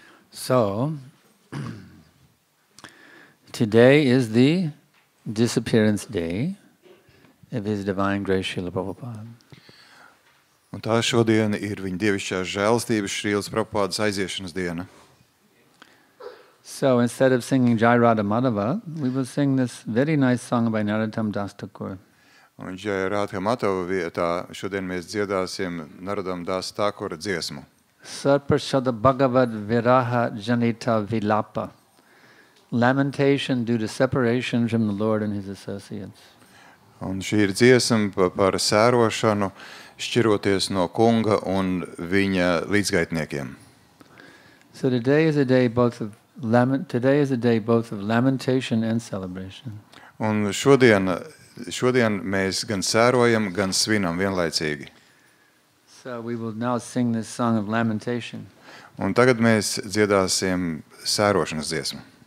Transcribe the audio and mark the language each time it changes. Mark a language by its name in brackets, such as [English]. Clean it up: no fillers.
[English] So, today is the disappearance day of His Divine Grace Srila Prabhupada. [Latvian] Un tā šodien ir viņa dievišķās žēlastības Šrīlas Prabhupādas aiziešanas diena. [English] So instead of singing Jai Radha Madhava, we will sing this very nice song by Narottam Das Thakur. [Latvian] Un Jai Radha Madhava vietā šodien mēs dziedāsim Narottam Das Thakura dziesmu. [English] Sarprasada Bhagavad Viraha Janita Vilapa. Lamentation due to separation from the Lord and His associates. [Latvian] Un šī ir dziesma par sērošanu, šķiroties no kunga un viņa līdzgaitniekiem. [English] So today is a day both of lamentation and celebration. [Latvian] Un šodien mēs gan sērojam, gan svinam vienlaicīgi. [English] So we will now sing this song of lamentation. [Latvian] Un tagad mēs dziedāsim sērošanas dziesmu.